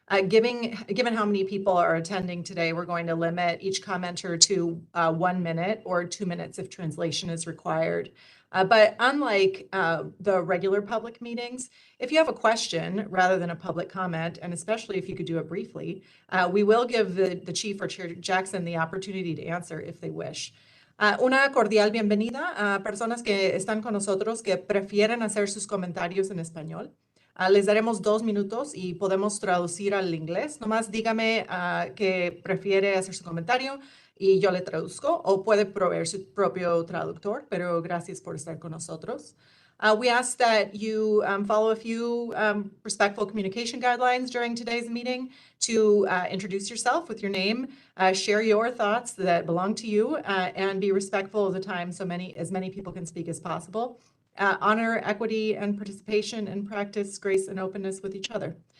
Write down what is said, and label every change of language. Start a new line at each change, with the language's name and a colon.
English: Given how many people are attending today, we're going to limit each commenter to 1 minute or 2 minutes if translation is required. But unlike the regular public meetings, if you have a question rather than a public comment, and especially if you could do it briefly, we will give the Chief or Chair Jackson the opportunity to answer if they wish.
Spanish: Una cordial bienvenida a personas que están con nosotros que prefieren hacer sus comentarios en español. Les daremos 2 minutos y podemos traducir al inglés. Nomás dígame que prefiere hacer su comentario y yo le traduzco, o puede proveer su propio traductor, pero gracias por estar con nosotros.
English: We ask that you follow a few respectful communication guidelines during today's meeting to introduce yourself with your name, share your thoughts that belong to you, and be respectful of the time so as many people can speak as possible. Honor equity and participation, and practice grace and openness with each other.